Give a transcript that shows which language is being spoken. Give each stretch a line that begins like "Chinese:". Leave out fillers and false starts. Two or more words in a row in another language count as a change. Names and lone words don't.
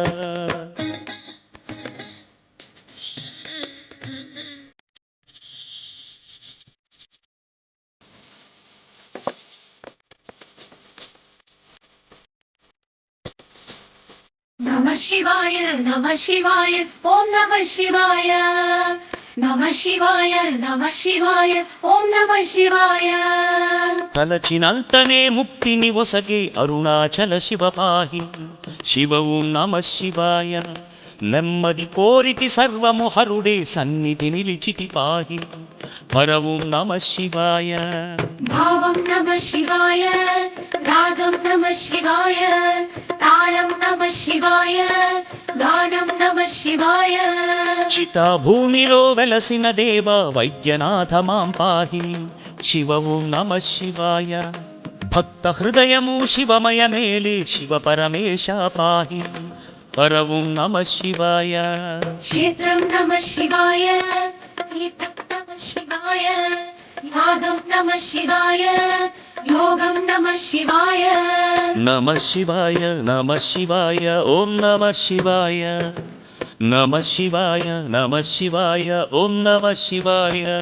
Sanskrit: नमः शिवाय, नमः शिवाय, ॐ नमः शिवाय. नमः शिवाय, नमः शिवाय, ॐ नमः शिवाय.
Telugu: తలచినంతనే ముక్తిని ఒసగే అరుణాచల శివ పాహి శివ
Sanskrit: ఓం నమ శివాయ
Telugu: నెమ్మది కోరితి సర్వము హరుడే సన్నిధి నిలిచితి పాహి హర
Sanskrit: ఓం నమ శివాయ भावं नमः शिवाय, रागं नमः शिवाय, ताळं नमः शिवाय, गानं नमः शिवाय.
Telugu: చితా భూమిలో వెలసిన దేవ వైద్యనాథ మాం పాహి శివ
Sanskrit: ఓం నమ శివాయ
Telugu: భక్త హృదయము శివమయ మేలే శివ పరమేశ పాహి హర
Sanskrit: ఓం నమ శివాయ क्षेत्रं नमः शिवाय, गीतं नमः शिवाय, नादं नमः शिवाय, योगं नमः शिवाय. नमः शिवाय नमः शिवाय ओं नमः शिवाय नमः शिवाय नमः शिवाय ओं नमः शिवाय